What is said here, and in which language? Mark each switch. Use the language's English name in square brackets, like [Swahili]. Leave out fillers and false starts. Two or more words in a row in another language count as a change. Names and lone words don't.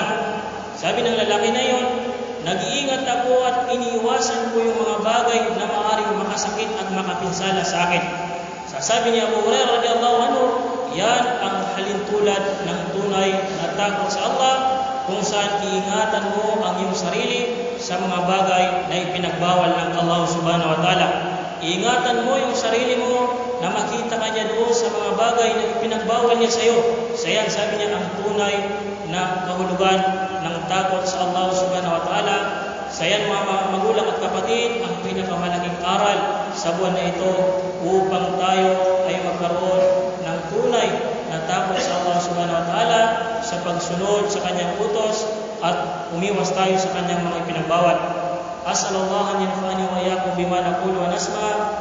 [Filipino] Sabi ng lalaki na yun, nag-iingat ako at iniiwasan ko yung mga bagay na maaaring makasakit at makapinsala sa akin. Sabi ni Abu Hurairah [Arabic] رضي الله عنه, [Filipino] yan ang halintulad ng tunay na takot sa Allah, kung saan iingatan mo ang iyong sarili sa mga bagay na ipinagbawal ng Allah [Arabic] سبحانه وتعالى. [Filipino] Iingatan mo yung sarili mo na makita ka niya doon sa mga bagay na ipinagbawal niya sa iyo. Sayan, sabi niya, ang tunay na kahulugan ng takot sa Allah [Arabic] سبحانه وتعالى. [Filipino] Sayan, mga magulang at kapatid, ang pinakamalaking aral sa buwan na ito upang tayo ay magkaroon ng tunay na takot sa Allah [Arabic] سبحانه وتعالى [Filipino] sa pagsunod sa kanyang utos at umiwas tayo sa kanyang mga ipinagbawal. [Arabic] أسأل الله أن ينفعني وإياكم بما نقول ونسمع'.